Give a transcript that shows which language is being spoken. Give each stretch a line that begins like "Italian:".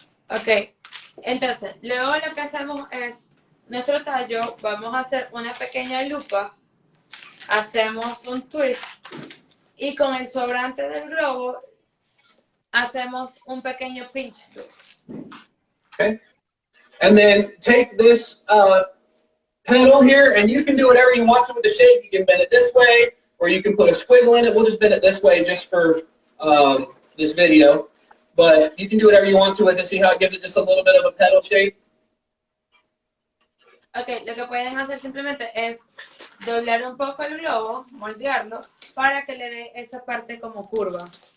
Spanish: Ok, entonces, luego lo que hacemos es, nuestro tallo, vamos a hacer una pequeña lupa, hacemos un twist y con el sobrante del globo hacemos un pequeño pinch twist.
English: Okay. And then take this petal here, and you can do whatever you want to with the shape. You can bend it this way, or you can put a squiggle in it. We'll just bend it this way just for this video. But you can do whatever you want to with it. See how it gives it just a little bit of a petal shape?
Spanish: Ok, lo que pueden hacer simplemente es doblar un poco el globo, moldearlo, para que le dé esa parte como curva.